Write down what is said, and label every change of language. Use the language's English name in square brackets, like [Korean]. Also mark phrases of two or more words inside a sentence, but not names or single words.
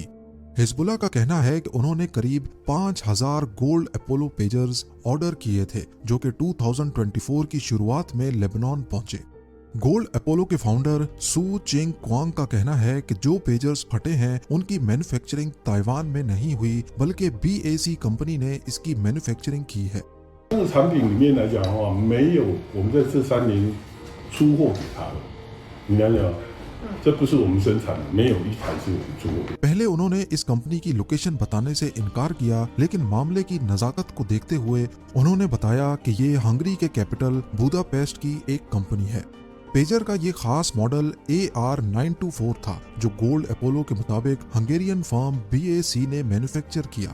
[Hindi] हिजबुल्लाह का कहना है कि उन्होंने करीब 5000 गोल्ड अपोलो पेजर्स ऑर्डर किए थे, जो कि 2024 की शुरुआत में लेबनान पहुंचे। गोल्ड अपोलो के फाउंडर सू चिंग क्वांग का कहना है कि जो पेजर्स फटे हैं उनकी मैन्युफैक्चरिंग ताइवान में नहीं हुई, बल्कि BAC कंपनी ने इसकी मैन्युफैक्चरिंग की है। [Chinese] 产品里面来讲的话，没有我们在这3年出货给他的，你了解吗？这不是我们生产的，没有一台是我们出货。 [Hindi] पहले उन्होंने इस कंपनी की लोकेशन बताने से इनकार किया, लेकिन मामले की नजाकत को देखते हुए उन्होंने बताया कि ये हंगरी के कैपिटल बुदापेस्ट की एक कंपनी है। पेजर का ये खास मॉडल AR924 था, जो गोल्ड अपोलो के मुताबिक [English] Hungarian firm [Hindi] BAC ने मैन्युफैक्चर किया।